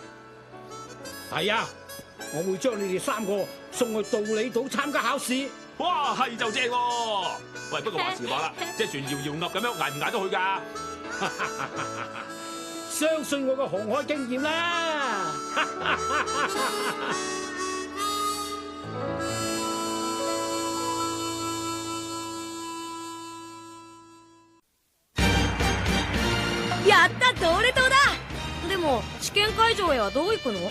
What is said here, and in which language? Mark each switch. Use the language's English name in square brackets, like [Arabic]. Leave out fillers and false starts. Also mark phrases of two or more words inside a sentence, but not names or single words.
[Cantonese] 係啊，我會將你哋3個送去道理島參加考試。哇，係就正喎！喂，不過話時話啦，隻船搖搖鴨咁樣捱唔捱得去㗎？相信我嘅航海經驗啦！ [Japanese] やった、道理島だ。でも試験会場へはどう行くの？